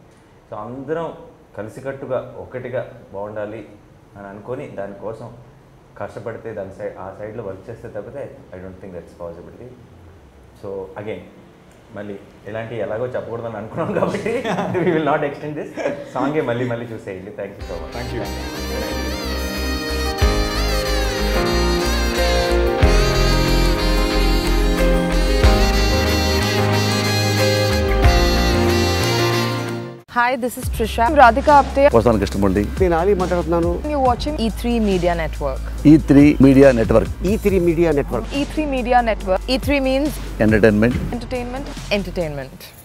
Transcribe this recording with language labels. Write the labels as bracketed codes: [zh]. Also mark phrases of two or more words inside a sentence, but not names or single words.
[te] సో అందరం కలిసికట్టుగా ఒకటిగా బాగుండాలి అని అనుకొని దానికోసం కష్టపడితే ఆ సైడ్లో వర్క్ చేస్తే తప్పితే [en] I don't think that's possibility. So again [te] మళ్ళీ ఎలాగో చెప్పకూడదని అనుకున్నాం కాబట్టి [en] we will not extend this song [te] మళ్ళీ చూసేయండి. [en] Thank you so much. Thank you. Hi, this is Trisha. I'm Radhika Apte. [te] వస్తాను కృష్ణమూర్తి. నేను ఆలీ మాట్లాడుతున్నాను. [en] You're watching E3 Media Network. E3 Media Network. E3 Media Network. E3 Media Network. E3 means Entertainment. entertainment.